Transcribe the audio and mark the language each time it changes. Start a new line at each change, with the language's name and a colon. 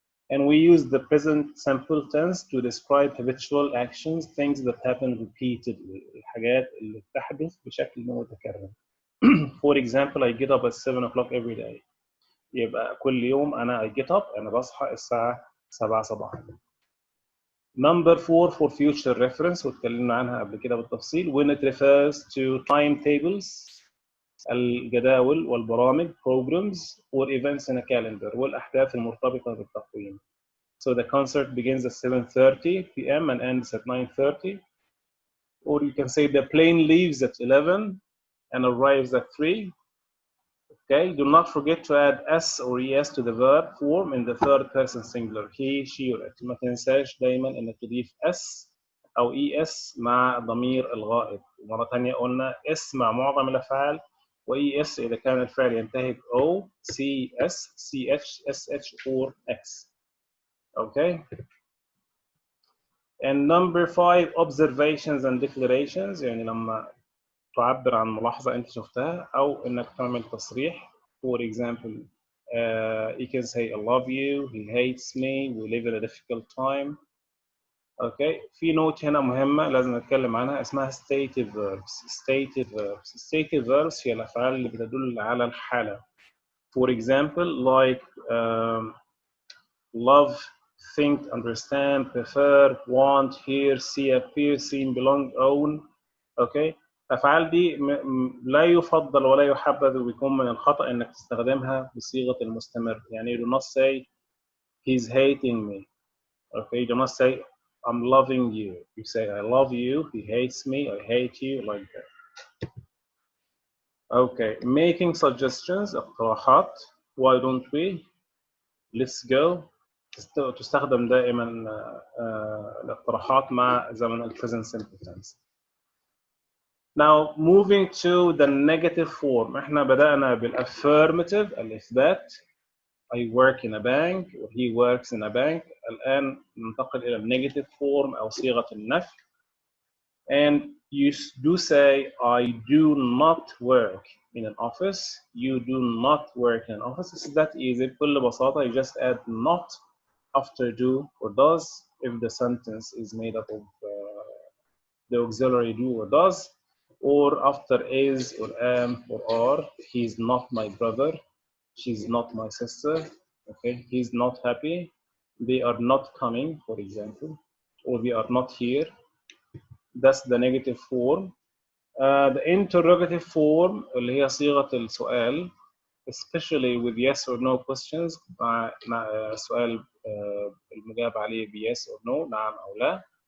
English: And we use the present simple tense to describe habitual actions, things that happen repeatedly.
Arabic: الحاجات اللي بتحدث بشكل متكرر.
English: For example, I get up at 7 o'clock every day.
Arabic: يبقى كل يوم
English: I get up
Arabic: أنا بصحى الساعة 7 صباحا.
English: Number 4 for future reference
Arabic: واتكلمنا عنها قبل كده بالتفصيل.
English: When it refers to timetables
Arabic: الجداول والبرامج
English: programs or events in a calendar
Arabic: والأحداث المرتبطة بالتقويم.
English: So the concert begins at 7:30 p.m. and ends at 9:30. Or you can say the plane leaves at 11 and arrives at 3. Okay, do not forget to add s or es to the verb form in the third person singular. He, she, or it.
Arabic: ما تنساش دايما انك تضيف s او es مع ضمير الغائب. مرة ثانية قلنا s مع معظم الافعال و es اذا كان الفعل ينتهي ب o, cs, ch, sh or x.
English: Okay. And number 5, observations and declarations.
Arabic: يعني لما تعبر عن ملاحظة أنت شفتها أو إنك تعمل تصريح.
English: For example, you can say I love you, he hates me, we live in a difficult time. Okay.
Arabic: في نوت هنا مهمة لازم نتكلم عنها اسمها stative verbs.
English: Stative verbs.
Arabic: Stative verbs هي الأفعال اللي بتدل على الحالة.
English: For example, like love, think, understand, prefer, want, hear, see, appear, seem, belong, own. Okay.
Arabic: الأفعال دي لا يفضل ولا يحبذ ويكون من الخطأ إنك تستخدمها بصيغة المستمر.
English: يعني you do not say he's hating me. Okay. You do not say I'm loving you. You say I love you, he hates me, I hate you, like that. Okay. Making suggestions, اقتراحات. Why don't we? Let's go.
Arabic: تستخدم دائما الاقتراحات مع زمن ال present simple tense.
English: Now moving to the negative form.
Arabic: احنا بدأنا بالaffirmative الإثبات.
English: I work in a bank or he works in a bank.
Arabic: الآن ننتقل إلى negative form أو صيغة النفي.
English: And you do say I do not work in an office. You do not work in an office. It's that easy.
Arabic: بكل بساطة
English: you just add not after do or does if the sentence is made up of the auxiliary do or does, or after is or am or are. He's not my brother, she's not my sister. Okay, he's not happy, they are not coming, for example, or they are not here. That's the negative form. The interrogative form
Arabic: اللي هي صيغة السؤال,
English: especially with yes or no questions.
Arabic: مع سؤال المجاب عليه ب
English: yes or no,
Arabic: نعم أو لا.